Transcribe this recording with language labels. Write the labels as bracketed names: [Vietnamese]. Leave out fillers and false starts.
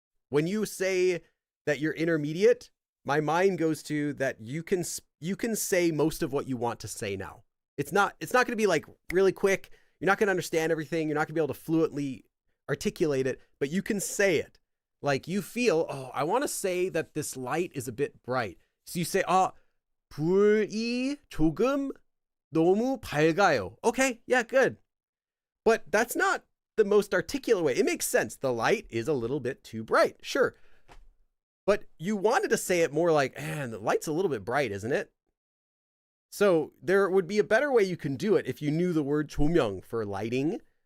[English] When you say that you're intermediate, my mind goes to that you can say most of what you want to say now. It's not going to be like really quick. You're not going to understand everything. You're not going to be able to fluently articulate it, but you can say it. Like you feel, oh, I want to say that this light is a bit bright. So you say, [Korean] 불이 조금 너무 밝아요. [English] Okay, yeah, good. But that's not the most articulate way. It makes sense. The light is a little bit too bright. Sure. But you wanted to say it more like, man, the light's a little bit bright, isn't it? So there would be a better way you can do it if you knew the word 조명 for lighting.